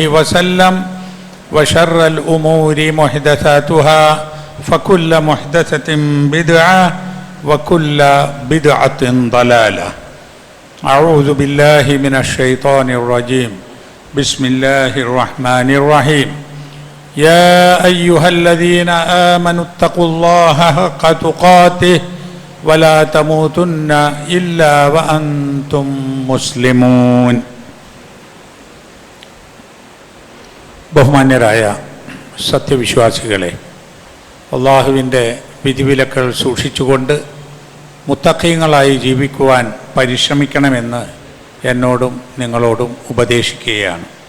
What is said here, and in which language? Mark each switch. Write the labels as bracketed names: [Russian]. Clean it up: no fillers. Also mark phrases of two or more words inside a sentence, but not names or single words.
[Arabic] وسلم وشر الأمور محدثاتها فكل محدثة بدعة وكل بدعة ضلالة أعوذ بالله من الشيطان الرجيم بسم الله الرحمن الرحيم يا أيها الذين آمنوا اتقوا الله حق تقاته ولا تموتن إلا وأنتم مسلمون [Malayalam] ബഹുമാന്യരായ സത്യവിശ്വാസികളെ, അള്ളാഹുവിൻ്റെ വിധിവിലക്കൾ സൂക്ഷിച്ചുകൊണ്ട് മുത്തഖീങ്ങളായി ജീവിക്കുവാൻ പരിശ്രമിക്കണമെന്ന് എന്നോടും നിങ്ങളോടും ഉപദേശിക്കുകയാണ്.